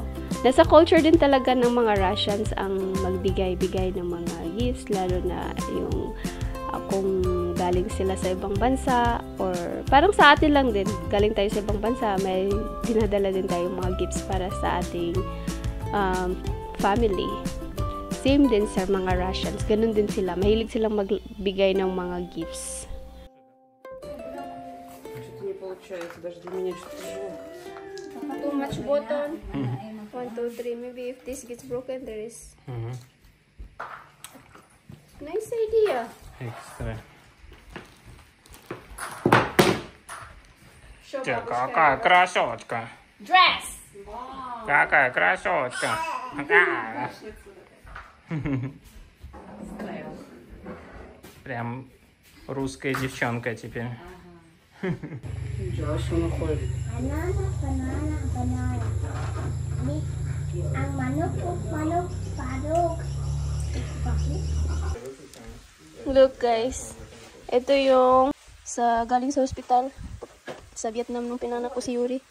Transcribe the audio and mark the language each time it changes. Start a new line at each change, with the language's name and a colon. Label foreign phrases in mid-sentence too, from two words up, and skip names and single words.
Filipino: Nasa culture din talaga ng mga Russians ang magbigay-bigay ng mga gifts, lalo na yung kung galing sila sa ibang bansa or parang sa atin lang din, galing tayo sa ibang bansa, may dinadala din tayong mga gifts para sa ating family. Same din sa mga Russians, ganun din sila, mahilig silang magbigay ng mga gifts.
English: Too much button. 1, 2, 3. Maybe if this gets broken, there is. Nice idea. Extra. Show
Russian: Какая красотка.
English: Dress!
Russian: Какая красотка. Прям русская девчонка теперь.
Filipino: Ang manok, padok.
English: Look guys,
Filipino: ito yung galing sa hospital sa Vietnam nung pinanak ko si Yuri.